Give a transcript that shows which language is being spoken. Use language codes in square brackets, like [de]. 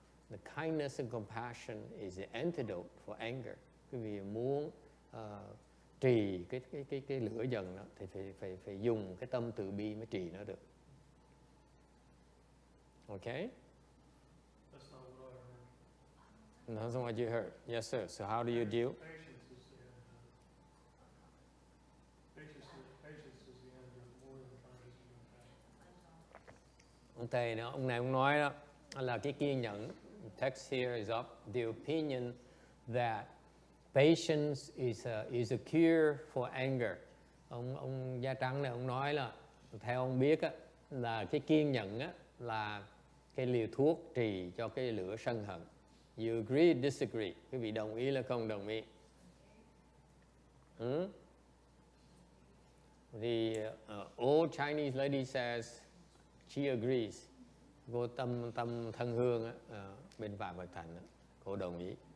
[en] The kindness and compassion is the antidote for anger. [vi] Quý vị muốn trì cái lửa giận đó, thì phải dùng cái tâm từ bi mới trì nó được. [en] Okay? That's not what I heard. That's not what you heard. Yes, sir. So how do you deal? Patience is the antidote. Patience is the antidote more than kindness and compassion. [vi] Ông này ông nói đó là cái kiên nhẫn. [en] Text here is up. The opinion that patience is a cure for anger. [vi] Ông da trắng này ông nói là theo ông biết á, là cái kiên nhẫn á, là cái liều thuốc trì cho cái lửa sân hận. [en] You agree, disagree? [vi] Quý vị đồng ý là không đồng ý? [en] The old Chinese lady says she agrees. [vi] Cô Tâm Thân Hương á, bên Phạm Bạch Thành á, cô đồng ý.